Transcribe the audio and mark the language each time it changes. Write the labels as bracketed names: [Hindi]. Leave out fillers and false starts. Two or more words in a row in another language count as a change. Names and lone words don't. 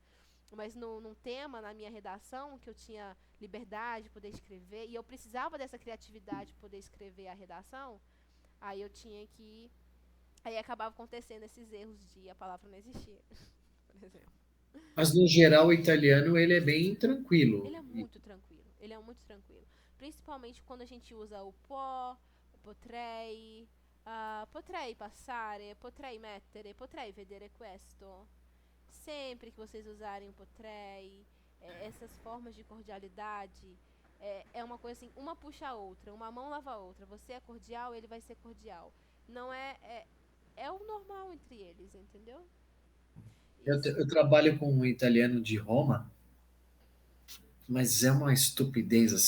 [Portuguese] Mas num tema, na minha redação, que eu tinha liberdade de poder escrever, e eu precisava dessa criatividade para poder escrever a redação, aí eu tinha que... Aí acabava acontecendo esses erros de a palavra não existir, por exemplo. Mas, no geral, o italiano ele é bem tranquilo. Ele é muito tranquilo. Ele é muito tranquilo. Principalmente quando a gente usa o può, o potrei, [Italian] potrei passare, potrei mettere, potrei vedere questo. [Portuguese] Sempre que vocês usarem o potrei, essas formas de cordialidade, é uma coisa assim, uma puxa a outra, uma mão lava a outra. Você é cordial, ele vai ser cordial. Não é o normal entre eles, entendeu? Isso. Eu trabalho com um italiano de Roma, mas é uma estupidez assim.